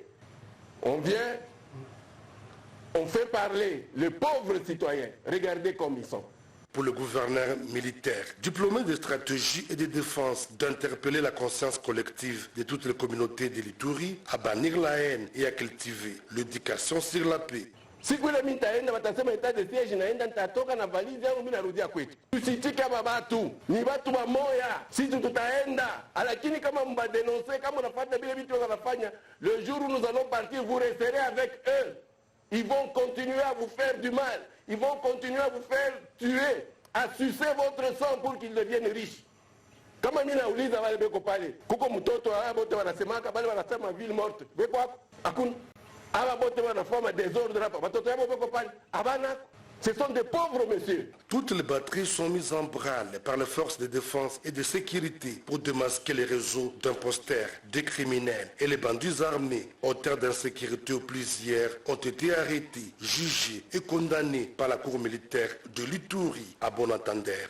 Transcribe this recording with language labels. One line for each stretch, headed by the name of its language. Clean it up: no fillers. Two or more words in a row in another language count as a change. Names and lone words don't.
French: On vient, on fait parler les pauvres citoyens. Regardez comme ils sont. Pour le gouverneur militaire, diplômé de stratégie et de défense, d'interpeller la conscience collective de toutes les communautés de l'Ituri, à bannir la haine et à cultiver l'éducation sur la paix.
Swahili: Siku ile mitaenda watasema
French: etat de siege
Swahili: naenda nitatoka na valizi yangu mimi narudia kwetu. Tusitike hapa watu, ni watu wa moya, sisi tutaenda. Lakini kama mbadenoncer, kama unafuata vile vitu wanafanya,
French: le jour où nous allons partir, vous resterez avec eux. Ils vont continuer à vous faire du mal. Ils vont continuer à vous faire tuer, à sucer votre sang pour qu'ils deviennent riches.
Swahili: Kama mimi nauliza wale beko pale, kuko mtoto haya bote wanasemaka bale wanasema
French: ville morte.
Swahili: Beko hapo? Hakuna.
French: Ce sont des pauvres messieurs. Toutes les batteries sont mises en branle par les forces de défense et de sécurité pour démasquer les réseaux d'imposteurs, des criminels et les bandits armés. Auteurs d'insécurité où plusieurs ont été arrêtés, jugés et condamnés par la cour militaire de l'Ituri à bon entendeur.